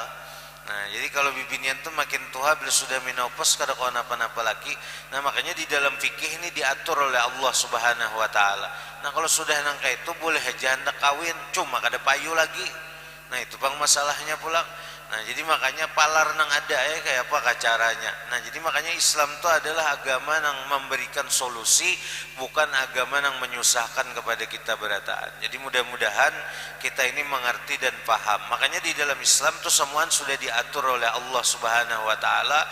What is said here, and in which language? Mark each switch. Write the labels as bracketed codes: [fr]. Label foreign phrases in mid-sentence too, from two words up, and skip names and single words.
[bjn] Nah, jadi kalau bibinian tuh makin tua bila sudah menopause kada kau napa-napa lagi. [id] Nah, makanya di dalam fikih ini diatur oleh Allah [ar] سبحانه وتعالى. [bjn] Nah, kalau sudah nang kayak itu boleh aja hendak kawin, cuma kada payu lagi. Nah, itu bang masalahnya pulang. Nah jadi makanya palar nang ada ya kayak apa caranya. [id] Nah jadi makanya Islam itu adalah agama yang memberikan solusi, bukan agama yang menyusahkan kepada kita berataan. Jadi mudah-mudahan kita ini mengerti dan paham. Makanya di dalam Islam itu semua sudah diatur oleh Allah [ar] سبحانه وتعالى.